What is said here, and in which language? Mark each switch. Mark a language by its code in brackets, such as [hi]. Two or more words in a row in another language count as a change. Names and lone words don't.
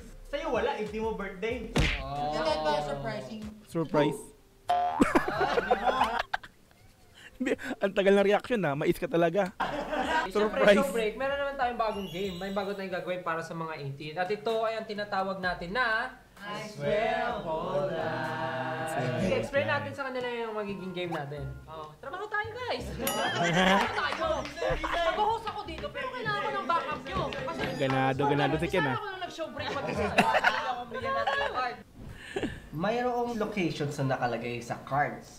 [tl] Sa'yo wala, if di mo birthday. Hindi kahit ba surprising. [en] Surprise. [tl] Ang tagal na reaction na, mais ka talaga. [en] Surprise! Show break, [tl] meron naman tayong bagong game. May bago tayong gagawin para sa mga 18. At ito ay ang tinatawag natin na [en] I swear hold on. [tl] Explain natin sa kanila yung magiging game natin. Trabaho tayo guys! Trabaho tayo! Mag-host ako dito pero kailangan ko ng backup nyo. Kasi Ganado si Ken ah. ako nang nag- [en] show break [tl] mag-isa. Kailangan akong bigyan natin ng card. Mayroong locations na nakalagay sa cards.